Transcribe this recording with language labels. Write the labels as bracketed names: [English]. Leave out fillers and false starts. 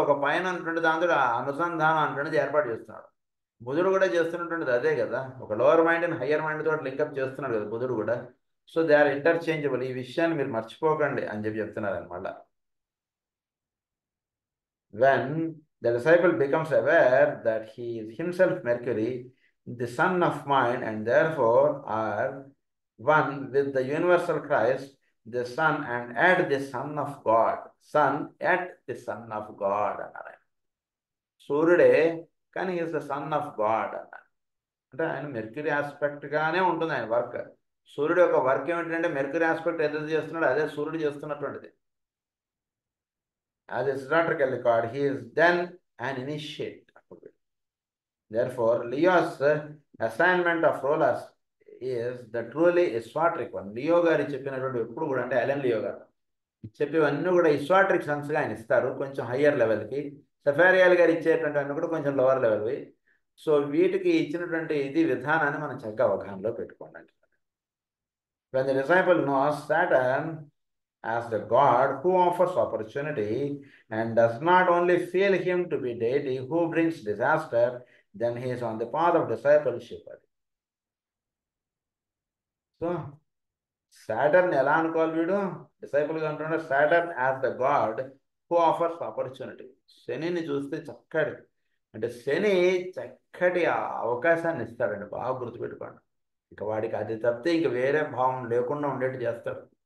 [Telugu] ఒక పైన ఉన్నటువంటి దాంతో అనుసంధానం అన్నటువంటిది ఏర్పాటు చేస్తున్నాడు. బుధుడు కూడా చేస్తున్నటువంటిది అదే కదా, ఒక lower mind and higher mind తోటి లింకప్ చేస్తున్నాడు కదా బుధుడు కూడా. [English] So they are interchangeable. [Telugu] ఈ విషయాన్ని మీరు మర్చిపోకండి అని చెప్తున్నారు అనమాట. [English] When the disciple becomes aware that he is himself Mercury, the son of mind, and therefore are one with the universal Christ, the Son, and at the Son of God. Son at the Son of God అన్నారు. సూర్యుడే కానీ is the son of God అన్నారు. [Telugu] అంటే ఆయన mercury aspect గానే ఉంటుంది ఆయన work. సూర్యుడు యొక్క వర్క్ ఏమిటంటే మెర్క్యూరీ ఆస్పెక్ట్ ఏదైతే చేస్తున్నాడో అదే సూర్యుడు చేస్తున్నటువంటిది. [English] As a zodiacal record, he is then an initiate. Therefore, Leo's assignment of rulers is the truly esoteric one. [Telugu] Leo గారు చెప్పినటువంటి ఎప్పుడు కూడా అంటే అలెన్ లియో గారు చెప్పేవన్నీ కూడా ఇస్వాట్రిక్ సన్స్గా ఆయన ఇస్తారు, కొంచెం హయ్యర్ లెవెల్కి. సెఫారియల్ గారు ఇచ్చేటువంటి అన్నీ కూడా కొంచెం లోవర్ లెవెల్వి. సో వీటికి ఇచ్చినటువంటి ఇది విధానాన్ని మనం చక్కగా అవగాహనలో పెట్టుకోండి. [English] When the disciple knows Saturn as the God who offers opportunity and does not only feel him to be deity who brings disaster, then he is on the path of discipleship. [Telugu] So Saturn ఎలా అనుకోవాలి? వీడు డిసైపుల్గా అంటున్నాడు [English] Saturn as the God who offers opportunity. [Telugu] శనిని చూస్తే చక్కటి అంటే శని చక్కటి అవకాశాన్ని ఇస్తాడండి, బాగా గుర్తుపెట్టుకోండి. ఇక వాడికి అది తప్పితే ఇంక వేరే భావం లేకుండా ఉండేట్టు చేస్తాడు.